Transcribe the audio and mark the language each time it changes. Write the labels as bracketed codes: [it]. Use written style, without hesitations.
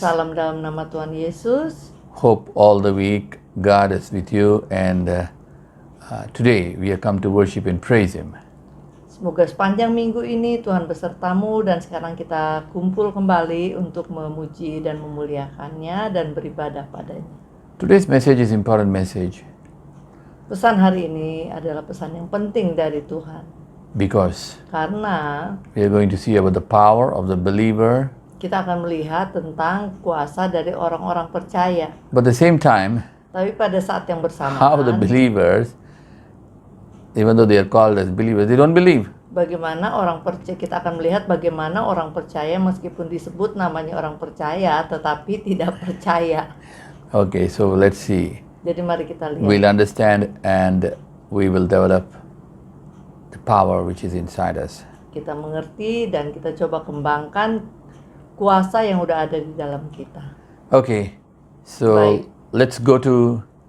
[id] Salam dalam nama Tuhan Yesus. [en] Hope all the week God is with you, and today we have come to worship and praise Him. [id] Semoga sepanjang minggu ini Tuhan besertamu dan sekarang kita kumpul kembali untuk memuji dan memuliakannya dan beribadah padanya. [en] Today's message is important message [id] Pesan hari ini adalah pesan yang penting dari Tuhan. [en] because [id] Karena [en] we are going to see about the power of the believer, [id] kita akan melihat tentang kuasa dari orang-orang percaya. [en] but at the same time, [id] Tapi pada saat yang [en] how the [id] bersamaan, [en] believers, even though they are called as believers, they don't believe. [id] bagaimana orang percaya, kita akan melihat bagaimana orang percaya meskipun disebut namanya orang percaya tetapi tidak percaya. [en] Okay, so let's see. [id] Jadi mari kita lihat. [en] We'll understand and we will develop the power which is inside us. [id] Kita mengerti dan kita coba kembangkan kuasa yang udah ada di dalam kita. [en] Okay, so [id] Baik. [en] let's go to